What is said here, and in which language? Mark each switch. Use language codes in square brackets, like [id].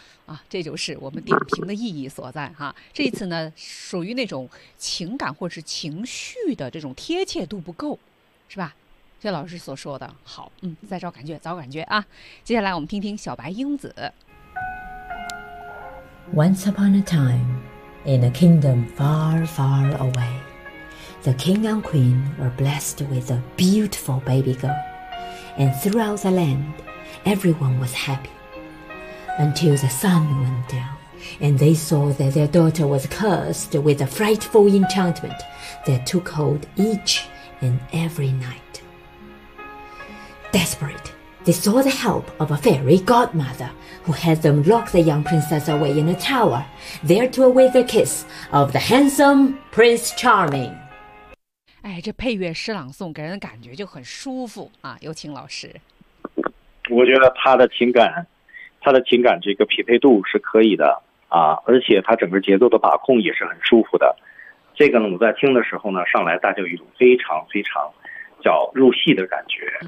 [zh] 啊，这就是我们点评的意义所在哈。这次呢，属于那种情感或是情绪的这种贴切度不够，是吧？谢老师所说的好，再找感觉，找感觉啊！接下来我们听听小白英子。 [en] Once upon a time, in a kingdom far, far away, the king and queen were blessed with a beautiful baby girl, and throughout the land, everyone was happy. Until the sun went down, and they saw that their daughter was cursed with a frightful enchantment that took hold each and every night. Desperate. They sought the help of a fairy godmother who had them lock the young princess away in a tower, there to await the kiss of the handsome Prince Charming. [zh] 哎，这配乐诗朗诵给人感觉就很舒服啊！有请老师。我觉得他的情感这个匹配度是可以的啊，而且他整个节奏的把控也是很舒服的。这个呢，我在听的时候呢，上来大家有一种非常非常叫入戏的感觉。